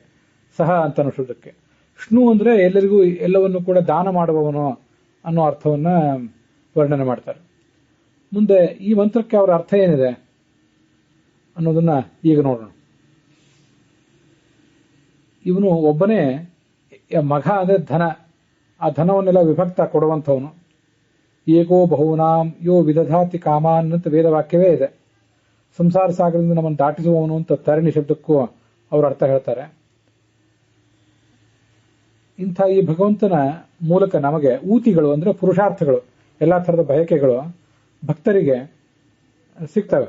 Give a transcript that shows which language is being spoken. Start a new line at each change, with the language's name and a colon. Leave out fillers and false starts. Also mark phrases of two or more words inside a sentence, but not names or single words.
Kannada: ಸಹ ಅಂತ ಅನ್ನೋ ಶಬ್ದಕ್ಕೆ ಷ್ಣು ಅಂದ್ರೆ ಎಲ್ಲರಿಗೂ ಎಲ್ಲವನ್ನು ಕೂಡ ದಾನ ಮಾಡುವವನು ಅನ್ನೋ ಅರ್ಥವನ್ನ ವರ್ಣನೆ ಮಾಡ್ತಾರೆ. ಮುಂದೆ ಈ ಮಂತ್ರಕ್ಕೆ ಅವರ ಅರ್ಥ ಏನಿದೆ ಅನ್ನೋದನ್ನ ಈಗ ನೋಡೋಣ. ಇವನು ಒಬ್ಬನೇ ಮಘ ಅಂದ್ರೆ ಧನ, ಆ ಧನವನ್ನೆಲ್ಲ ವಿಭಕ್ತ ಕೊಡುವಂಥವನು.
Sanskrit: ಏಕೋ ಬಹುನಾಂ ಯೋ ವಿದಧಾತಿ ಕಾಮಾನ್
Kannada: ಅಂತ ವೇದವಾಕ್ಯವೇ ಇದೆ. ಸಂಸಾರ ಸಾಗರದಿಂದ ನಮ್ಮನ್ನು ದಾಟಿಸುವವನು ಅಂತ ತರಣಿ ಶಬ್ದಕ್ಕೂ ಅವರು ಅರ್ಥ ಹೇಳ್ತಾರೆ. ಇಂಥ ಈ ಭಗವಂತನ ಮೂಲಕ ನಮಗೆ ಊತಿಗಳು ಅಂದ್ರೆ ಪುರುಷಾರ್ಥಗಳು, ಎಲ್ಲಾ ಥರದ ಬಯಕೆಗಳು ಭಕ್ತರಿಗೆ ಸಿಗ್ತವೆ.